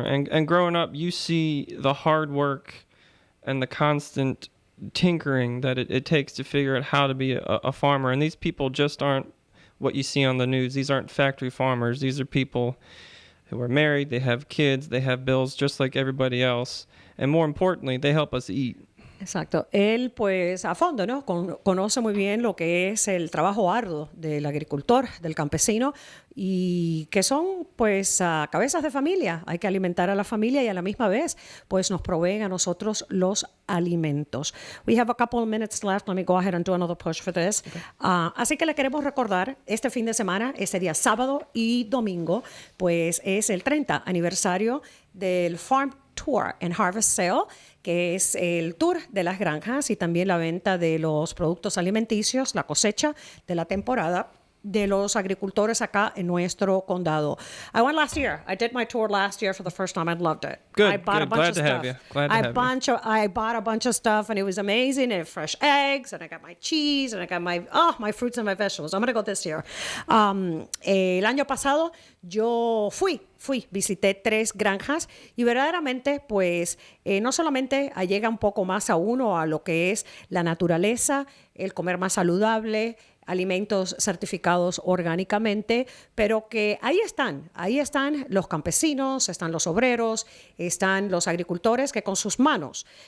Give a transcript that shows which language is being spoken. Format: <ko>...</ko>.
<en>And growing up, you see the hard work and the constant tinkering that it takes to figure out how to be a farmer. And these people just aren't what you see on the news. These aren't factory farmers. These are people who are married, they have kids, they have bills just like everybody else. And more importantly, they help us eat.</en> <es>Exacto. Él, pues, a fondo, ¿no? Conoce muy bien lo que es el trabajo arduo del agricultor, del campesino, y que son, pues, cabezas de familia. Hay que alimentar a la familia y a la misma vez, pues, nos proveen a nosotros los alimentos.</es> <en>We have a couple of minutes left. Let me go ahead and do another push for this. Okay.</en> <es>Así que le queremos recordar, este fin de semana, ese día sábado y domingo, pues, es el 30 aniversario del Farm Tour and Harvest Sale, que es el tour de las granjas y también la venta de los productos alimenticios, la cosecha de la temporada de los agricultores acá en nuestro condado.</es> <en>I went last year. I did my tour last year for the first time. I loved it. Good. I bought a bunch Glad of to stuff. have you. Glad to have you. I bought a bunch of stuff and it was amazing. And fresh eggs and I got my cheese and I got my fruits and my vegetables. I'm going to go this year.</en> <es>El año pasado yo visité 3 granjas y verdaderamente pues no solamente llega un poco más a uno a lo que es la naturaleza, el comer más saludable, alimentos certificados orgánicamente, pero que ahí están los campesinos, están los obreros, están los agricultores que con sus manos</es>